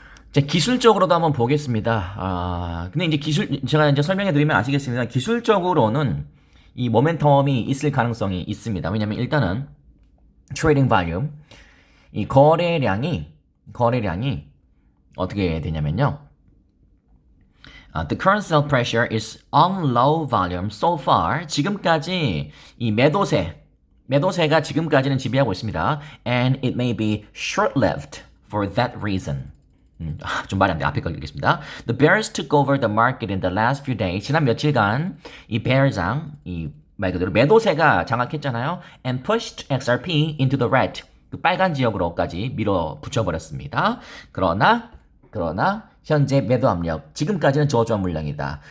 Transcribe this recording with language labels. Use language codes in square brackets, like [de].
[ko] 이제 기술적으로도 한번 보겠습니다. 근데 이제 제가 이제 설명해 드리면 아시겠습니다. 기술적으로는 이 모멘텀이 있을 가능성이 있습니다. 왜냐면 일단은 트레이딩 발륨, 이 거래량이 어떻게 되냐면요. [en] The current sell pressure is on low volume so far. [ko] 지금까지 이 매도세가 지금까지는 지배하고 있습니다. [en] And it may be short-lived for that reason. [ko] 좀 말이 안 돼. 앞에 거 읽겠습니다. [en] The bears took over the market in the last few days. [ko] 지난 며칠간 이 bear장, 말 그대로 매도세가 장악했잖아요. [en] And pushed XRP into the red. [ko] 그 빨간 지역으로까지 밀어붙여버렸습니다. 그러나 현재 매도 압력, 지금까지는 저조한 물량이다.